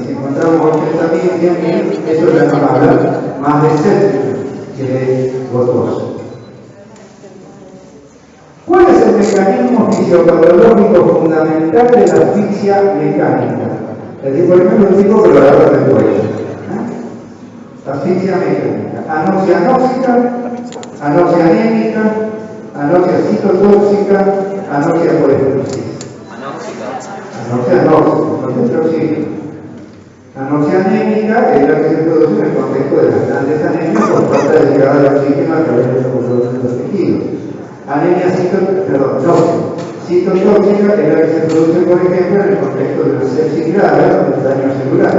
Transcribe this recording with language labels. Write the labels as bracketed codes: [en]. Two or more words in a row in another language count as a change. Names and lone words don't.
[es] Si encontramos 80.000 y 100.000, eso ya nos habla más de séptica que de gotosa. ¿Cuál es el mecanismo fisiopatológico fundamental de la asfixia mecánica? Es decir, por ejemplo, un tipo que lo agarra del cuello. Asfixia mecánica. Anoxia anóxica, anoxia anémica, anoxia citotóxica, anoxia por esclerosis. Anorexia no, contexto de oxígeno. Anorexia anémica es la que se produce en el contexto de las grandes anemias por falta de llegada de oxígeno a través de los tejidos. Anemia citotóxica es la que se produce, por ejemplo, en el contexto de una sepsis grave o de daño celular.